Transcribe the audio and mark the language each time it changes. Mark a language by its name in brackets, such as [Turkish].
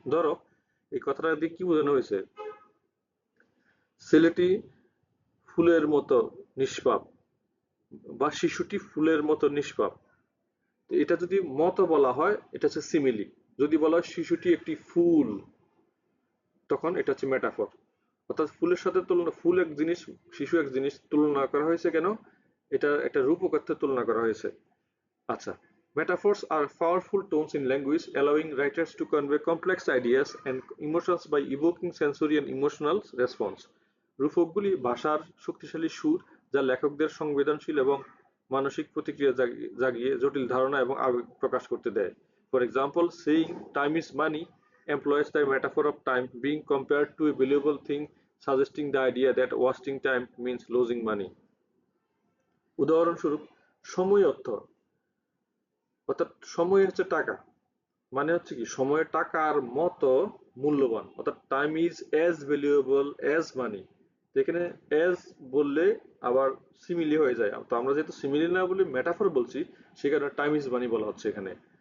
[Bangla] ধরো, এই কথাটা দিয়ে কি বোঝানো হয়েছে, ছেলেটি ফুলের মতো নিষ্পাপ বা শিশুটি ফুলের মতো নিষ্পাপ। তো এটা যদি মতো বলা হয় এটা হচ্ছে সিমিলি, যদি বলা হয় শিশুটি একটি ফুল তখন এটা হচ্ছে মেটাফর। অর্থাৎ ফুলের সাথে তুলনা, ফুল এক জিনিস শিশু এক জিনিস, তুলনা করা হয়েছে কেন, এটা একটা রূপক অর্থে তুলনা করা হয়েছে। [English] আচ্ছা, metaphors are powerful tones in language, allowing writers to convey complex ideas and emotions by evoking sensory and emotional response. [Bangla] রূপকগুলি ভাষার শক্তিশালী সুর যা লেখকদের সংবেদনশীল এবং মানসিক প্রতিক্রিয়া জাগিয়ে জটিল ধারণা এবং আবেগ প্রকাশ করতে দেয়। [English] For example, saying time is money employs the metaphor of time being compared to a valuable thing, suggesting the idea that wasting time means losing money. [Bangla] উদাহরণস্বরূপ, সময় অর্থ, অর্থাৎ সময় হচ্ছে টাকা, মানে হচ্ছে কি সময়ের টাকার মতো মূল্যবান, অর্থাৎ [English] Time is as valuable as money. [Bangla] এখানে অ্যাজ বললে আবার সিমিলি হয়ে যায়, তো আমরা যেহেতু সিমিলি না বলে মেটাফর বলছি, সে কারণে [English] time is money [Bangla] বলা হচ্ছে এখানে।